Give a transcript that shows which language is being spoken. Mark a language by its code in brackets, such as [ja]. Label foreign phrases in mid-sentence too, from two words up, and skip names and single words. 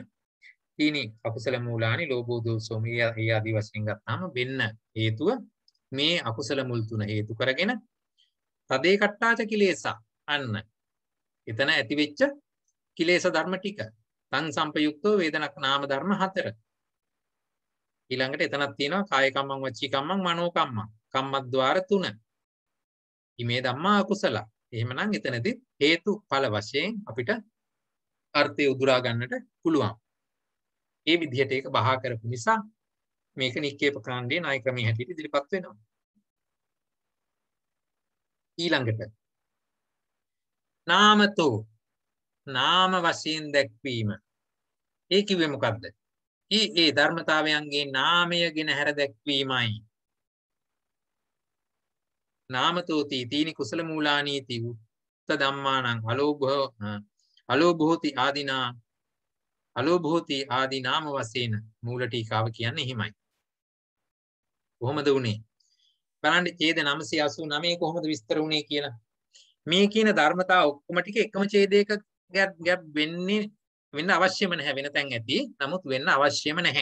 [pi] තීනි අකුසල මූලානි ලෝභෝ දෝසෝ [si] මේ ආදී වශයෙන් ගත්තාම වෙන්න හේතුව මේ අකුසල මුල් තුන හේතු කරගෙන [pi] තදේ කට්ටාච කිලේසා. [si] අන්න එතන ඇති වෙච්ච කිලේශ ධර්ම ටික [pi] තං සම්පයුක්තෝ වේදනක් [si] නාම ධර්ම 4. ඊළඟට එතනක් තියෙනවා [pi] කාය කම්මං වචී කම්මං මනෝ කම්මං [si] කම්මද්්වාර 3. [pi] ඉමේ ධම්මා අකුසල. [si] එහෙමනම් එතනදී හේතු ඵල වශයෙන් අපිට අර්ථය උදුරා ගන්නට පුළුවන්. ඒ විදිහට ඒක බහා කරපු නිසා මේක නික්කේප කාණ්ඩයේ ණය ක්‍රමයේ හැටියට ඉදිරිපත් වෙනවා. ඊළඟට නාමතෝ නාම වශයෙන් දැක්වීම. ඒ කිව්වේ මොකද්ද? ඒ ධර්මතාවයන්ගේ නාමය ගෙන හැර දැක්වීමයි. [pi] නාමතෝති තීනි කුසල මූලානීති උත්ත ධම්මානං අලෝභෝති ආදීනා [si] අලෝභෝති ආදී නාම වශයෙන් මූල ටීකාව කියන්නේ එහෙමයි. කොහොමද උනේ? බලන්න ඡේද 989 කොහොමද විස්තර උනේ කියලා. මේ කියන ධර්මතාව ඔක්කොම ටික එකම ඡේදයක ගැප් වෙන්න අවශ්‍යම නැහැ. වෙන තැන් ඇති. නමුත් වෙන්න අවශ්‍යම නැහැ.